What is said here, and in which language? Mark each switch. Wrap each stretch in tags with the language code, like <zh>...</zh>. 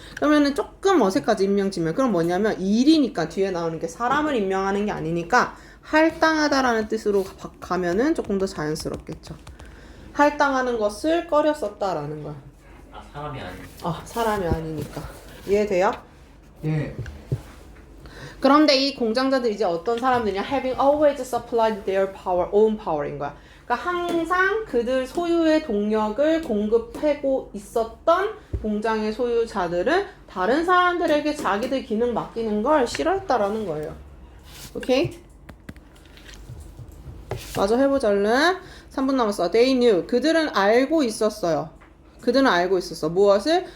<ko>그러면은 조금 어색하지, 임명지명. 그럼 뭐냐면 일이니까 뒤에 나오는 게 사람을 임명하는 게 아니니까 할당하다라는 뜻으로 가면은 조금 더 자연스럽겠죠. 할당하는 것을 꺼렸었다라는 거야. 아 사람이 아니. 사람이 아니니까. 이해돼요? 예. 그런데 이 공장자들 이제 어떤 사람들이냐?</ko> <en>Having always supplied their own power인 거야.</en> <ko>그러니까 항상 그들 소유의 동력을 공급하고 있었던 공장의 소유자들은 다른 사람들에게 자기들 기능 맡기는 걸 싫어했다라는 거예요. 오케이? 마저 해보자 얼른. 3분 남았어.</ko> <en>They knew.</en> <ko>그들은 알고 있었어요. 그들은 알고 있었어. 무엇을?</ko>